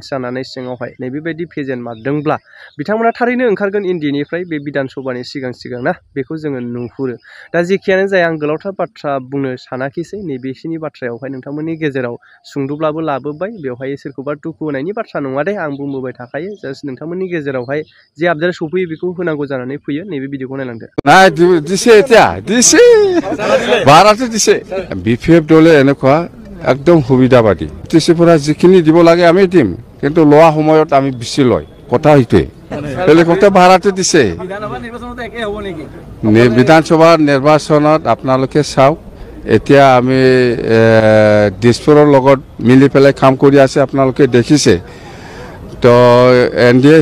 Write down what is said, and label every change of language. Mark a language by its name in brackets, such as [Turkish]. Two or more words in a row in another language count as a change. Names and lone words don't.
[Bodo] जानानै सिङावहाय नैबेबायदि फेजेन मारदोंब्ला बिथांमोना थारैनो ओंखारगोन एनडिएनिफ्राय बे बिधान सभानि सिगां ना बेखौ जोङो नुहुरो दा जेखियानो जाया आं गोलावथार बाथ्रा बुंनो सानाखिसै नैबेखिनि बाथ्रायावहाय नोंथांमोननि गेजेराव सुंद'ब्लाबो लाबोबाय बेवहाय सोरखौबा दुखु होनायनि बाथ्रा नङा दे आं बुंबोबाय थाखायो जास्ट नोंथांमोननि गेजेरावहाय जे आपडेट सफैयो बेखौ होनांगौ जानानै फैयो नैबे भिडिअखौ नायलांदो [Assamese] না দিছে এতিয়া দিছে ভাড়াতে দিছে বিপিএফ দলে এনেকুৱা একদম সুবিধাবাদী টিচিপুৰা যিখিনি দিব লাগে আমি দিম কিন্তু লোৱা সময়ত আমি বেছি লয় কথা হইতে হেলিকপ্টাৰ ভাড়াতে দিছে বিধানসভা নিৰ্বাচনত আপোনালোকে চাওক এতিয়া আমি দিছপুৰৰ লগত মিলি পেলাই কাম কৰি আছে আপোনালোকে দেখিছে তো এনডিএ